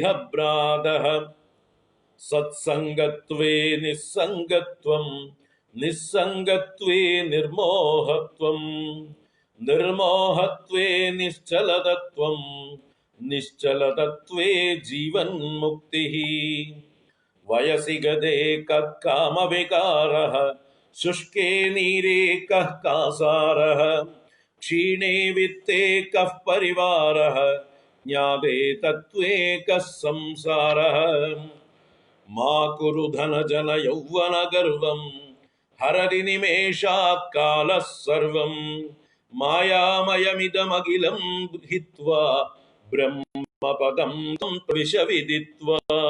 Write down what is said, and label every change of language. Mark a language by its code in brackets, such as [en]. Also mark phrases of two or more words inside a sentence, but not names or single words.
[sa] ഭ്രാതഃ സത്സംഗത്വേ നിസ്സംഗത്വം നിസ്സംഗത്വേ നിർമോഹത്വം നിർമോഹത്വേ നിശ്ചലതത്വം നിശ്ചലതത്വേ ജീവൻ മുക്തിഃ വയസി ഗതേ കാമവികാരഃ शुष्के नीरे कः कासारः क्षीणे वित्ते कः परिवारः ज्ञाते तत्त्वे कः संसारः मा कुरु धनजन यौवन गर्वं हरति निमेषात् कालः सर्वं मायामयमिदमखिलं हित्वा ब्रह्मपदं विष विदित्वा